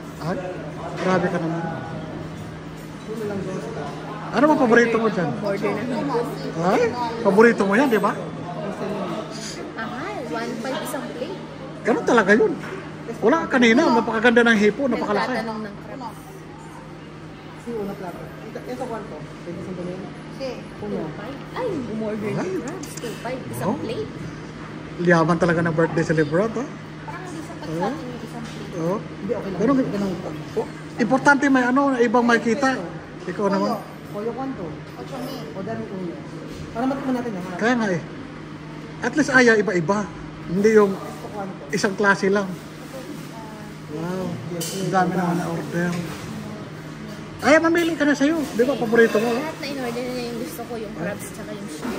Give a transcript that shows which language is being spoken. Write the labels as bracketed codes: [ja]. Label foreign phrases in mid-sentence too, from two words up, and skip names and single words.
[tl] Ay, grabe ka naman. Ano ba paborito mo dyan? Order na hipon. Ay, paborito mo yan, di ba? Mahal, 1.5 isang plate. Ganun talaga yun. Wala ka kanina, napakaganda ng hipo, napakalaki. Nagtatanong ng crab. [es] Sí, una plata. ¿Eso cuánto? ¿25,000? Sí. Uno. [tl] Ay, umorder ng crabs. 2.5 isang Oh. plate. Liyaman talaga ng [en] birthday celebrant, [tl] oh. Parang hindi sapat sa atin yung isang plate. Oh. Hindi, okay lang. Ganun, Ganun. oh. Importante may ibang makita. Ikaw naman. [es] Pollo cuánto? 8,000. [tl] O dami [es] uno. [tl] Para matikman natin yan. Kaya nga eh. At least iba-iba. Hindi yung [es] Esto cuánto? [tl] isang klase lang. Wow. Ang dami naman na order. Ay, mamili ka na sa'yo. Di ba, paborito mo? Lahat na in-order na yung gusto ko, yung crabs tsaka yung shrimp.